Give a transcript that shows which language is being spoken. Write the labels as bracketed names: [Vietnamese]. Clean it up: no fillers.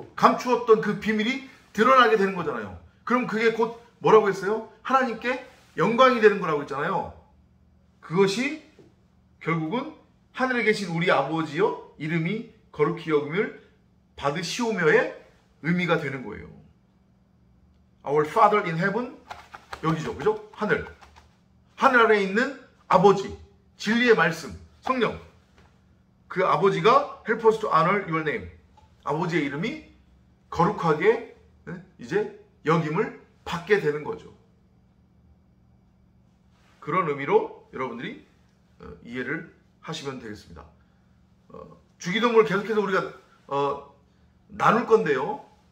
[Korean] 감추었던 그 비밀이 드러나게 되는 거잖아요. 그럼 그게 곧 뭐라고 했어요? 하나님께 영광이 되는 거라고 했잖아요. 그것이 결국은 하늘에 계신 우리 아버지여 이름이 거룩히 여김을 받으시오며의 의미가 되는 거예요. [English] Our Father in Heaven, [Korean] 여기죠. 그죠? 하늘. 하늘 아래에 있는 아버지, 진리의 말씀, 성령. 그 아버지가 [English] help us to honor your name. [Korean] 아버지의 이름이 거룩하게 이제 여김을 받게 되는 거죠. 그런 의미로 여러분들이 이해를 하시면 되겠습니다. 주기도문을 계속해서 우리가 나눌 건데요.